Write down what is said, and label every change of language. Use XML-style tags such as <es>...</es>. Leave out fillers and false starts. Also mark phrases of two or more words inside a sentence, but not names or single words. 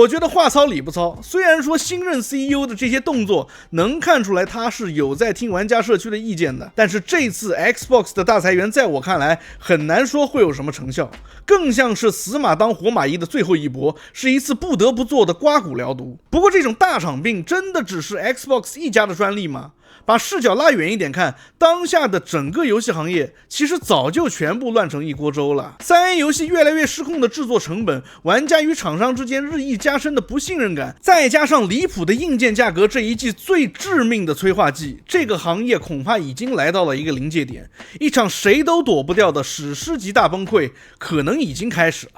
<zh>我覺得話糙理不糙，雖然說新任 CEO 的這些動作能看出來他是有在聽玩家社區的意見的，但是這次 Xbox 的大裁員在我看來很難說會有什麼成效，更像是死馬當活馬醫的最後一搏，是一次不得不做的刮骨療毒。不過這種大場病真的只是 Xbox 一家的專利嗎？把視角拉遠一點看，當下的整個遊戲行業其實早就全部亂成一鍋粥了。3A 遊戲越來越失控的制作成本，玩家與廠商之間日益加深的不信任感，再加上離譜的硬件價格這一季最致命的催化劑，這個行業恐怕已經來到了一個臨界點，一場誰都躲不掉的史詩級大崩潰可能已經開始了。</zh>